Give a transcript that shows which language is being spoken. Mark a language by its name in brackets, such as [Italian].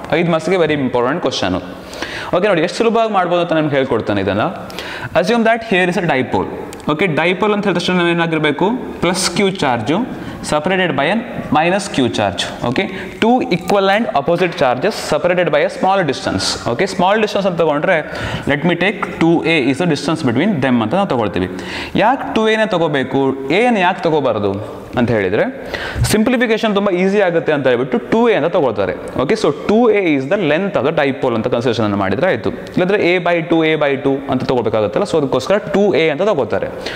[Kannada] 5 ಮಾರ್ಕ್ಸ್ಗೆ very important question. Okay, ನೋಡಿ ಎಷ್ಟು ಸುಲಭವಾಗಿ ಮಾಡ್ಬೋದು ಅಂತ ನಿಮ್ಗೆ ಹೇಳ್ಕೊಡ್ತಾನೆ ಇದನ್ನು. [English] Assume that here is a dipole. Okay, dipole [Kannada] ಅಂತ ಹೇಳಿದ ತಕ್ಷಣ ನಾವೇನಾಗಿರಬೇಕು? [English] Plus q charge separated by a minus q charge. Okay, two equal and opposite charges separated by a small distance. Okay, small distance [Kannada] ಅಂತ ತಗೊಂಡ್ರೆ [English] let me take 2a is the distance between them [Kannada] ಅಂತ ನಾವು ತಗೊಳ್ತೀವಿ. ಯಾಕೆ 2a ನ ತಗೋಬೇಕು, a ನ ಯಾಕೆ ತಗೋಬಾರದು ಅಂತ ಹೇಳಿದ್ರೆ ಸಿಂಪ್ಲಿಫಿಕೇಶನ್ ತುಂಬಾ ಈಸಿ ಆಗುತ್ತೆ ಅಂತ ಹೇಳ್ಬಿಟ್ಟು 2a ಅಂತ ತಗೊಳ್ತಾರೆ. [English] okay, so 2a is the length of the dipole [Kannada] ಅಂತ ಕನ್ಸಿಡರೇಷನ್ ಅನ್ನು ಮಾಡಿದ್ರೆ ಆಯ್ತು. ಇಲ್ಲಂದ್ರೆ a/2 ಅಂತ ತಗೋಬೇಕಾಗುತ್ತಲ್ಲ, ಸೊ ಅದಕ್ಕೋಸ್ಕರ 2a ಅಂತ ತಗೋತಾರೆ.